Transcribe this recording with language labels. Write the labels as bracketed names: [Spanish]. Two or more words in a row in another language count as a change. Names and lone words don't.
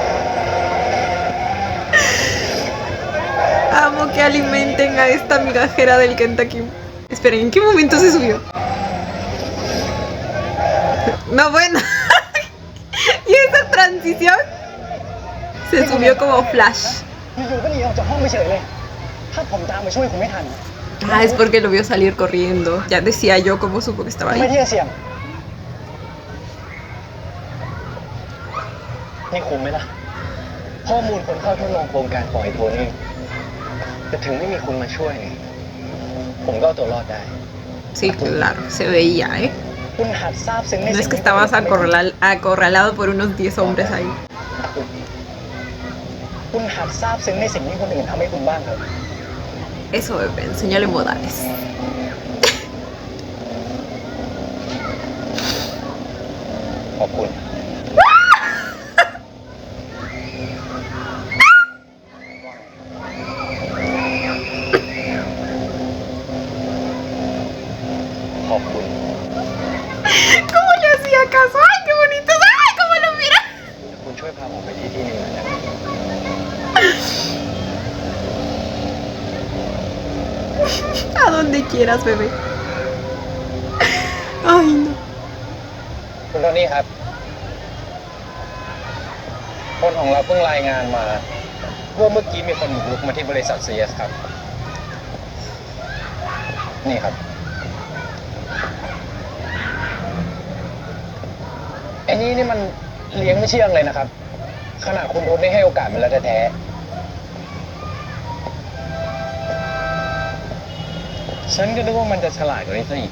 [Spanish] Amo que alimenten a esta migajera del Kentucky. Esperen, ¿en qué momento se subió? No, bueno. ¿Y esa transición? Se subió como flash. [Thai] อยู่ๆก็หนีออกจากห้องไปเฉยเลย ถ้าผมตามไปช่วยคุณไม่ทัน [Spanish] Ah, es porque lo vio salir corriendo. Ya decía yo cómo supo que estaba [Thai] ไม่ [Spanish] ahí. [Thai] ที่จะเสี่ยง นี่คุ้มไหมล่ะ ข้อมูลคนเข้าทดลองโครงการปล่อยโทนี่แต่ถึงไม่มีคุณมาช่วยเนี่ยผมก็เอาตัวรอดได้ [Spanish] Sí, claro, se veía, ¿eh? [Thai] คุณหัดทราบซึ้งใน [Spanish] No [Thai] สิ่ [Spanish] es [Thai] ง [Spanish] que [Thai] ที่ [Spanish] estabas acorralado por unos 10 hombres ahí. [Thai] คุณหัดทราบซึ้งในสิ่งที่คนอื่นทำให้คุณบ้างเถอะ [Spanish] Eso, bebé, enséñale modales. [Thai] ขอบคุณ ขอบคุณ [Spanish] ¿Cómo le hacía caso? ¡Ay, qué bonito! ¡Ay, cómo lo mira! [Thai] คุณช่วยพาผมไปที่ที่หนึ่งหน่อยนะ [Spanish] A donde quieras, bebé. Ay, no. [Thai] คุณโทนี่ครับ คนของเราเพิ่งรายงานมาว่าเมื่อกี้มีคนบุกรุกมาที่บริษัท CS ครับ นี่ครับไอ้นี่มันเลี้ยงไม่เชื่องเลยนะครับ ขนาดคุณโทนี่ให้โอกาสมันแล้วแท้ๆฉันก็นึกว่ามันจะฉลาดกว่านี้ซะอีก